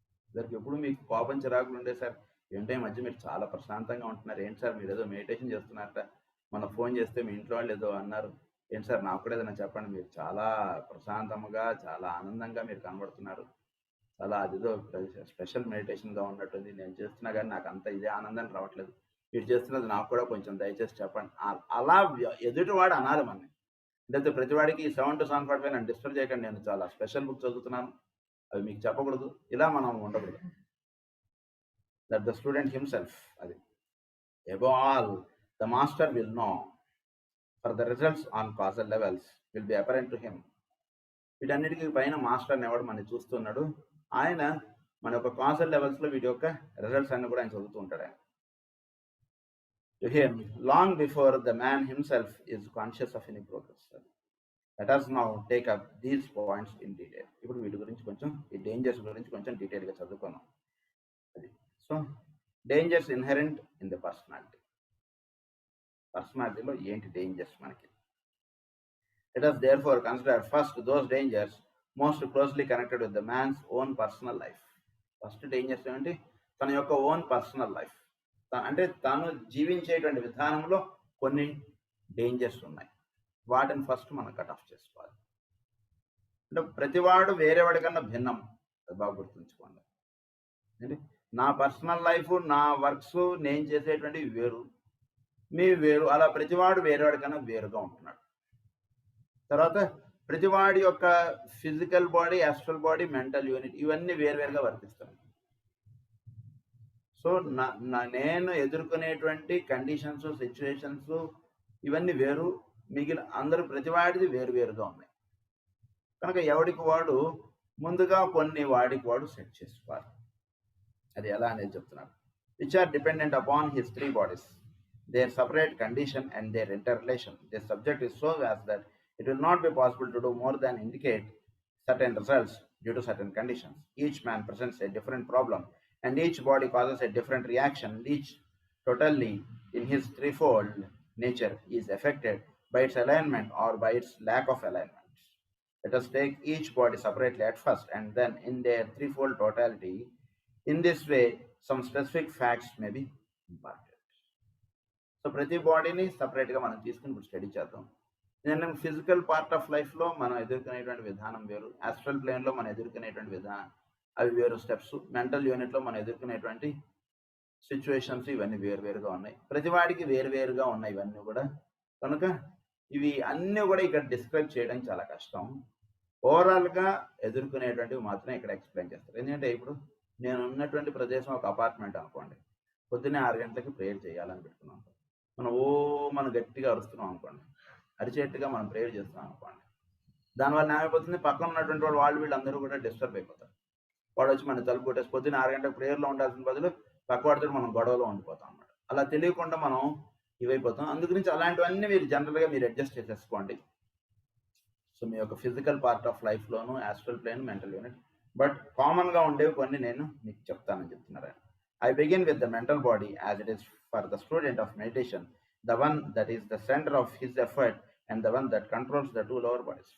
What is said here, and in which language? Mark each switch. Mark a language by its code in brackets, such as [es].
[te] ఇద్దరికి ఎప్పుడు మీకు కోపం చిరాకులు ఉండే సార్ ఏంటో ఈ మధ్య మీరు చాలా ప్రశాంతంగా ఉంటున్నారు, ఏంటి సార్ మీరు ఏదో మెడిటేషన్ చేస్తున్నారట, మన ఫోన్ చేస్తే మీ ఇంట్లో వాళ్ళు ఏదో అన్నారు, ఏంటి సార్ నాకు కూడా ఏదైనా చెప్పండి, మీరు చాలా ప్రశాంతంగా చాలా ఆనందంగా మీరు కనబడుతున్నారు, చాలా అదేదో స్పెషల్ మెడిటేషన్గా ఉన్నట్టుంది, నేను చేస్తున్నా కానీ నాకు అంత ఇదే ఆనందం రావట్లేదు, మీరు చేస్తున్నది నాకు కూడా కొంచెం దయచేసి చెప్పండి. అలా ఎదుటివాడు అనాలి మనని. అంటే ప్రతివాడికి 7 to 7:45 నన్ను డిస్టర్బ్ చేయకండి, నేను చాలా స్పెషల్ బుక్ చదువుతున్నాను, అవి మీకు చెప్పకూడదు, ఇలా మనం ఉండకూడదు. [en] That the student himself, అది above all the master will know, for the results on causal levels will be apparent to him. [te] వీటన్నిటికీ పైన మాస్టర్ ఎవడు మనం చూస్తున్నాడు, ఆయన మన యొక్క కాజల్ లెవెల్స్లో వీటి యొక్క రిజల్ట్స్ అన్ని కూడా ఆయన చదువుతూ ఉంటాడు. [en] ఆయన to him long before the man himself is conscious of any progress. Let us now take up these points in detail. [te] ఇప్పుడు వీటి గురించి కొంచెం ఈ డేంజర్స్ గురించి కొంచెం డీటెయిల్గా చదువుకున్నాం. అది so [en] dangers inherent in the పర్సనాలిటీలో [te] ఏంటి డేంజర్స్ మనకి. [en] Let us therefore consider first those dangers most closely connected with the man's own personal life. [te] First dangers ఏంటి, తన యొక్క ఓన్ పర్సనల్ లైఫ్, అంటే తను జీవించేటువంటి విధానంలో కొన్ని డేంజర్స్ ఉన్నాయి, వాటిని ఫస్ట్ మనం కట్ ఆఫ్ చేసుకోవాలి. అంటే ప్రతివాడు వేరేవాడి కన్నా భిన్నం, అది బాగా గుర్తుంచుకోండి. అంటే నా పర్సనల్ లైఫ్ నా వర్క్స్ నేను చేసేటువంటివి వేరు, మీ వేరు, అలా ప్రతివాడు వేరేవాడి కన్నా వేరుగా ఉంటున్నాడు. తర్వాత ప్రతివాడి యొక్క physical body, astral body, mental unit ఇవన్నీ వేరువేరుగా వర్తిస్తాయి. సో నేను ఎదుర్కొనేటువంటి కండిషన్స్, సిచ్యువేషన్స్ ఇవన్నీ వేరు, మిగిలిన అందరూ ప్రతివాడిది వేరువేరుగా ఉన్నాయి. కనుక ఎవడికి వాడు ముందుగా కొన్ని వాడికి వాడు సెట్ చేసుకోవాలి. అది ఎలా అనేది చెప్తున్నాడు. [en] Which are dependent upon his 3 bodies, their separate condition and their interrelation. This subject is so vast that it will not be possible to do more than indicate certain results due to certain conditions. Each man presents a different problem and each body causes a different reaction. Each totally in his threefold nature is affected by its alignment or by its lack of alignment. Let us take each body separately at first and then in their threefold totality. In this way some specific facts may be imparted. [te] So ప్రతి బాడీని సపరేట్గా మనం తీసుకుని ఇప్పుడు study చేద్దాం. నేను physical part of లైఫ్లో మనం ఎదుర్కొనేటువంటి విధానం వేరు, యాస్ట్రల్ ప్లేన్లో మనం ఎదుర్కొనేటువంటి విధానం అవి వేరు స్టెప్స్, మెంటల్ యూనిట్లో మనం ఎదుర్కొనేటువంటి సిచ్యువేషన్స్ ఇవన్నీ వేరువేరుగా ఉన్నాయి, ప్రతివాడికి వేరువేరుగా ఉన్నాయి ఇవన్నీ కూడా. కనుక ఇవి అన్నీ కూడా ఇక్కడ డిస్క్రైబ్ చేయడం చాలా కష్టం. ఓవరాల్గా ఎదుర్కొనేటువంటివి మాత్రమే ఇక్కడ ఎక్స్ప్లెయిన్ చేస్తారు. ఎందుకంటే ఇప్పుడు నేను ఉన్నటువంటి ప్రదేశం ఒక అపార్ట్మెంట్ అనుకోండి, పొద్దున్నే 6 గంటలకి ప్రేయర్ చేయాలని పెట్టుకున్నాం, మనం గట్టిగా అరుస్తున్నాం అనుకోండి, అరిచేట్టుగా మనం ప్రేయర్ చేస్తున్నాం అనుకోండి, దానివల్ల ఏమైపోతుంది, పక్కన ఉన్నటువంటి వాళ్ళు వీళ్ళందరూ కూడా డిస్టర్బ్ అయిపోతారు. వాడు వచ్చి మన తలుపు కొట్టేసి పొద్దున్న 6 గంటలకు ప్రేయర్లో ఉండాల్సిన బదులు పక్కవాడితో మనం గొడవలో ఉండిపోతాం అన్నమాట. అలా తెలియకుండా మనం ఇవైపోతాం. అందుగురించి అలాంటివన్నీ మీరు జనరల్గా మీరు అడ్జస్ట్ చేసేసుకోండి. సో మీ యొక్క physical part of లైఫ్లోను astral plane, mental unit, but కామన్గా ఉండేవి కొన్ని నేను మీకు చెప్తానని చెప్తున్నారు. [en] I begin with the mental body as it is for the student of meditation, the one that is the center of his effort and the one that controls the 2 lower bodies.